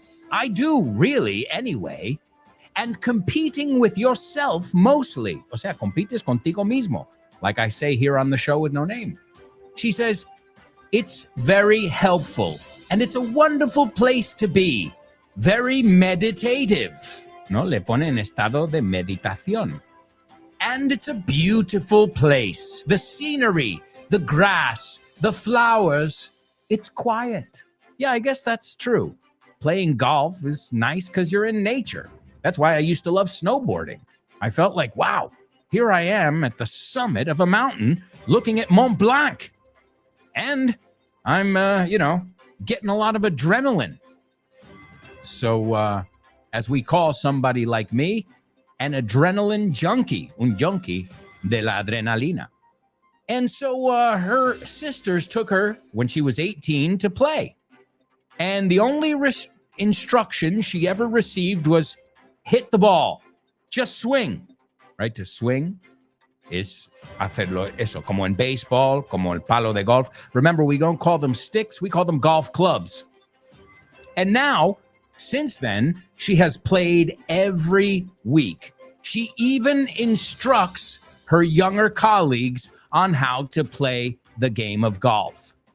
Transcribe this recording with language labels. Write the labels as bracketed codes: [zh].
[en] I do, really, anyway. And competing with yourself mostly. [es] O sea, compites contigo mismo, [en] like I say here on the show with no name. She says, it's very helpful and it's a wonderful place to be. Very meditative. [es] No, le pone en estado de meditación. [en] And it's a beautiful place. The scenery, the grass, the flowers, it's quiet. Yeah, I guess that's true. Playing golf is nice because you're in nature. That's why I used to love snowboarding. I felt like, wow, here I am at the summit of a mountain looking at Mont Blanc. And I'm, getting a lot of adrenaline. So, as we call somebody like me, an adrenaline junkie, [es] un junkie de la adrenalina. [en] And so her sisters took her when she was 18 to play. And the only instruction she ever received was hit the ball, just swing, right? To swing is [es] hacerlo eso, como en baseball, como el palo de golf. [en] Remember, we don't call them sticks, we call them golf clubs. And now, since then, she has played every week. She even instructs her younger colleagues on how to play the game of golf.